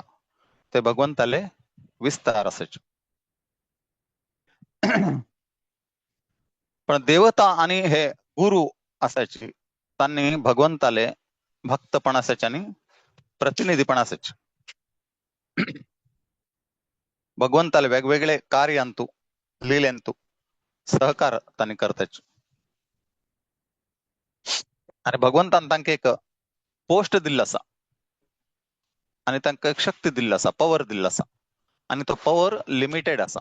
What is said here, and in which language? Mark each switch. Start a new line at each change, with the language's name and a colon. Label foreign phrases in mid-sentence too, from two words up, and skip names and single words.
Marathi: ते भगवंताले विस्तार असायचे. पण देवता आणि हे गुरु असायचे त्यांनी भगवंताले भक्तपण असायचे आणि प्रतिनिधीपण असायचे. भगवंताले वेगवेगळे कार्य अंतू लीलेंतू सहकार त्यांनी करताचे.
Konkani: आणि भगवंतान तांकां एक पोस्ट दिल्लो आसा आणि तांकां एक शक्ती दिल्लो आसा, पॉवर दिल्लो आसा आणि तो
English: power limited
Konkani: आसा.